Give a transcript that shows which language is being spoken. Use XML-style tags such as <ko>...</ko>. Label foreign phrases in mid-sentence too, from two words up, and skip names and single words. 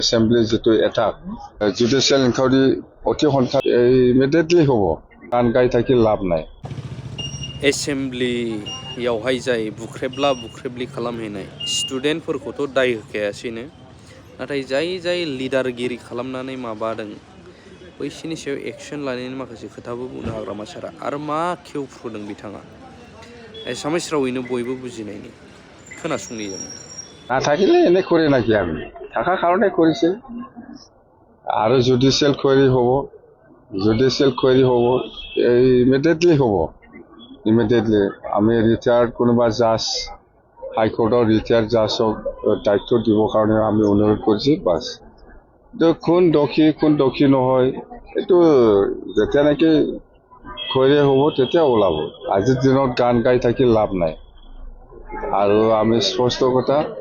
<as>এছেম্বলি যেটো এটা</as> <en>judicial inquiry</en> <as>অতি সোনকালে ইমিডিয়েটলি হ'ব গান গাই থাকি লাভ নাই</as> <brx>एसेम्ब्लियावहाय जाय बुख्रेबली खालामहैनाय स्टुडेन्टफोरखौथ' दाय होखायासैनो नाथाय जाय लिडारगिरि खालामनानै माबादों बैसिनि सायाव एक्सन लानायनि माखासे खोथाबो बुंनो हाग्रामा सारा आरो मा खेवफ्रुदों बिथाङा एसामिस रावैनो बयबो बुजिनायनि खोनासंनि जों</brx> <as>নাথাকিলে এনে কৰে নাকি আমি থাকা কাৰণে কৰিছে আৰু</as> <en>judicial query</en> <as>হ'ব ইমিডিয়েটলি হ'ব ইমিডিয়েটলি আমি ৰিটায়াৰ্ড কোনোবা জাজ</as> <en>High Court retired judge</en> <as>দায়িত্ব দিবৰ কাৰণে আমি অনুৰোধ কৰিছোঁ বাছ কোন দোষী নহয় এইটো যেতিয়া নেকি কোৱেৰি হ'ব তেতিয়া ওলাব আজিৰ দিনত গান গাই থাকি লাভ নাই আৰু আমি স্পষ্ট কথা</as>